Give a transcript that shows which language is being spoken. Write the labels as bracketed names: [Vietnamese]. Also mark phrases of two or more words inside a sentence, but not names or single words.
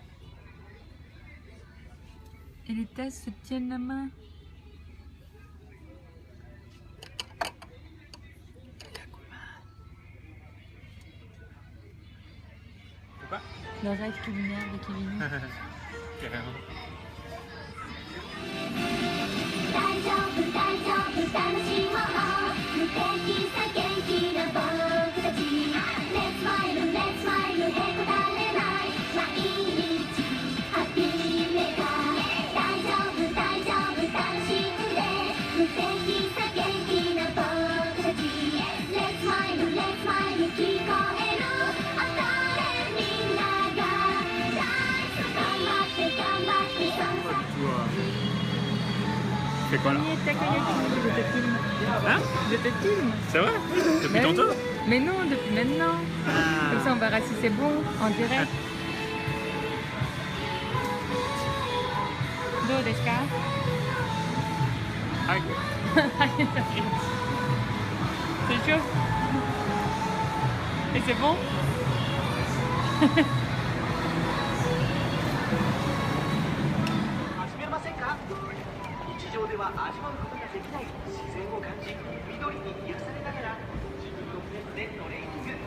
[French] Et les tasses se tiennent la main. Pourquoi? Le rêve culinaire de Kevin. Carrément. [Japanese] 大丈夫大丈夫楽しもう無敵さ元気な僕たち [English] Let's smile Let's smile [Japanese] へこたれない毎日ハッピーメーカー大丈夫大丈夫楽しんで無敵さ元気な僕たち [English] Let's smile Let's smile [Japanese] 聞こえる音でみんなが大好き頑張って頑張って頑張って [French] Fais quoi là? Je te filme. Hein? Je te filme. C'est vrai? Depuis Mais oui. tantôt? Mais non, depuis maintenant. Comme ça on verra si c'est bon en direct. [Japanese] どうですか? Ah, [French] C'est chaud. Et c'est bon? [Japanese] 始めませんか？日常では味わうことができない自然を感じ、緑に癒されながら自分のペースでトレーニング。